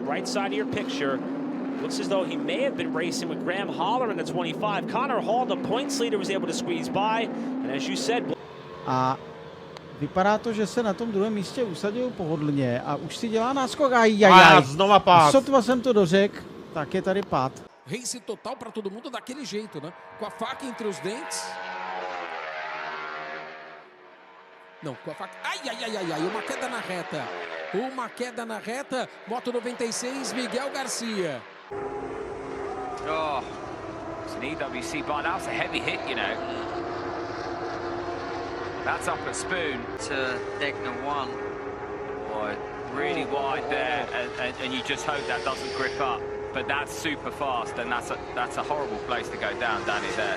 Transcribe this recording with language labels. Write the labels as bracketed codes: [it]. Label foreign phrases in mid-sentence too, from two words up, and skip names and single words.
[en] Right side of your picture. Looks as though he may have been racing with Graham Holler in the 25. Connor Hall, the points leader, was able to squeeze by. And as you said... [cs] A vypadá to, že se na tom druhém místě usadil pohodlně a už si dělá náskok. Znova pád. Sotva jsem to dořekl, tak je tady pád. [en] Race total [pt] para todo mundo daquele jeito, né? Com a faca entre os dentes. Não, com a faca... Ai, uma queda na reta. Uma queda na reta, moto 96, Miguel Garcia. [en] Oh, it's an EWC bar. That was a heavy hit, you know. That's up at Spoon. To Degner 1. Boy, really wide there, and you just hope that doesn't grip up. But that's super fast, and that's a horrible place to go down, Danny, there.